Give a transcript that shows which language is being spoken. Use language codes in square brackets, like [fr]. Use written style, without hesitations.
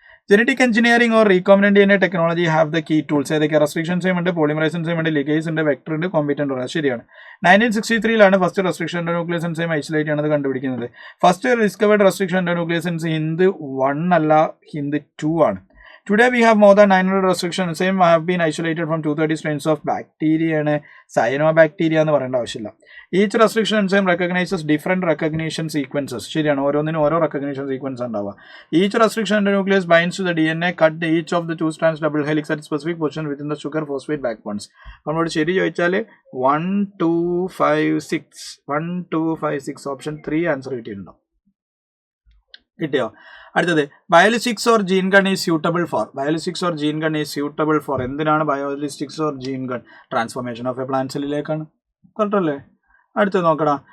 [en] Genetic engineering or recombinant DNA technology have the key tools. [ml] ഏതൊക്കെ? Restriction same ഉണ്ട്, polymerise enzyme ഉണ്ട്, ligase ഉണ്ട്, vector ഉണ്ട്, competent ഉണ്ട്. ശരിയാണ്. 1963 first restriction nucleus enzyme isolate ആണ് കണ്ടുപിടിക്കുന്നത്. First discovered restriction nucleus enzyme Hind 1 അല്ല, ഹിന്ദ് 2 ആണ്. [en] Today we have more than 900 restrictions. Same have been isolated from 230 strains of bacteria and cyanobacteria [ml] എന്ന് പറയേണ്ട ആവശ്യമില്ല. [en] Each restriction enzyme recognizes different recognition sequences. [ml] ശരിയാണ്. ഓരോന്നിനും ഓരോ recognition sequence ഉണ്ടാവുക. [en] Each restriction endonuclease binds to the DNA, cut each of the 2 strands double helix at specific position within the sugar phosphate backbones. [ml] നമ്മളോട് ശരി ചോദിച്ചാൽ 1 2 5 6 1 2 5 6 option 3 answer കിട്ടിയിട്ടുണ്ടോ? കിട്ടിയോ? [en] അടുത്തത് biolistics or gene gun is suitable for. Biolistics or gene gun is suitable for. [ml] എന്തിനാണ് ബയോളിസ്റ്റിക്സ് or gene gun? [en] transformation of a plant [ml] സെല്ലിലേക്കാണ്. കറക്റ്റല്ലേ? അടുത്ത് നോക്കടാ.